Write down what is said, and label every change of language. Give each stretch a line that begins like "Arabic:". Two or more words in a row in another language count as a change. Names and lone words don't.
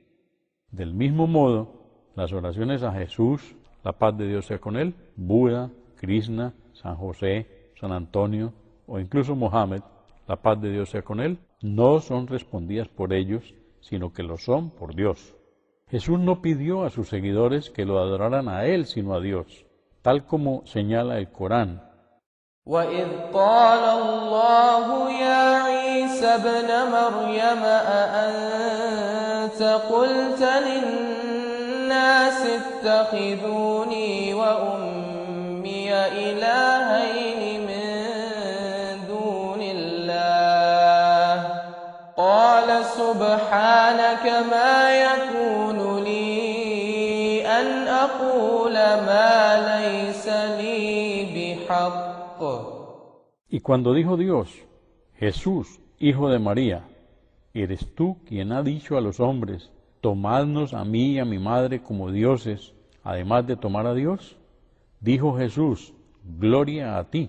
Spanish: Del mismo modo, las oraciones a Jesús, la paz de Dios sea con él, Buda, Krishna, San José, San Antonio o incluso Mohammed, la paz de Dios sea con él, no son respondidas por ellos, sino que lo son por Dios. Jesús no pidió a sus seguidores que lo adoraran a él, sino a Dios, tal como señala el Corán.
Arabic: وَإِذْ قَالَ اللَّهُ يَا عِيسَى ابْنَ مَرْيَمَ أَأَنْتَ قُلْتَ لِلنَّاسِ اتَّخِذُونِي وَأُمِّيَ إِلَٰهَيْنِ مِن دُونِ اللَّهِ قَالَ سُبْحَانَكَ مَا يَكُونُ لِي أَنْ أَقُولَ مَا لَيْسَ لِي بِحَقٍّ.
Spanish: Y cuando dijo Dios, Jesús, hijo de María, ¿eres tú quien ha dicho a los hombres, tomadnos a mí y a mi madre como dioses, además de tomar a Dios? Dijo Jesús, gloria a ti.